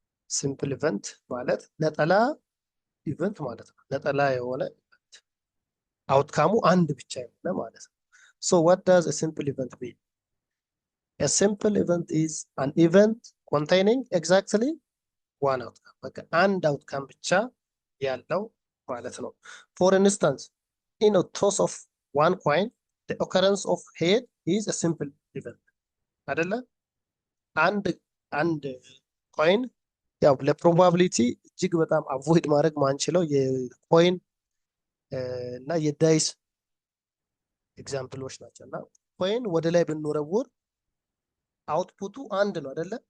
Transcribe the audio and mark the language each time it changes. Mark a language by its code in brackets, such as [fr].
[am] simple event ማለት ነጠላ ኢቨንት ማለት ነው። ነጠላ የሆነ አውትካሙ አንድ ብቻ የሆነ ማለት ነው። [en] so what does a simple event mean? a simple event is an event containing exactly one outcome [am] በቃ አንድ አውትካም ብቻ ያለው ማለት ነው። [en] for instance in a toss of one coin the occurrence of head is a simple event አይደለ? [am] አንድ ኮይን ያው ለፕሮባቢሊቲ እጅግ በጣም አቮይድ ማድረግ ማንችለው የኮይን እና የዳይስ ኤግዛምፕሎች ናቸው። እና ኮይን ወደ ላይ ብንወረውር አውትፑቱ አንድ ነው አይደለ?